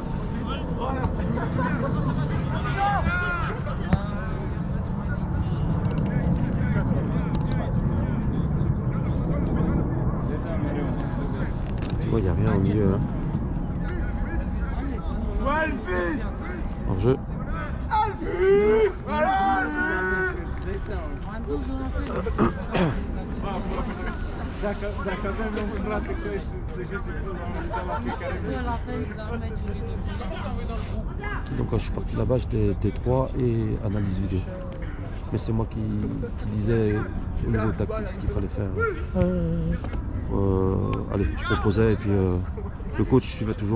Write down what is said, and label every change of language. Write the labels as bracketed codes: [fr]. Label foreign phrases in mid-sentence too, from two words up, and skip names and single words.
[fr] Il n'y a rien au milieu. Hein. Ouais, le fils. En jeu. [ro] Dacă avem un frate cu ei să joace fotbal, la fiecare [fr] Donc quand je suis parti là-bas, j'étais T3 et analyse vidéo. Mais c'est moi qui disais au niveau tactique ce qu'il fallait faire. Allez, je proposais et puis le coach suivait toujours.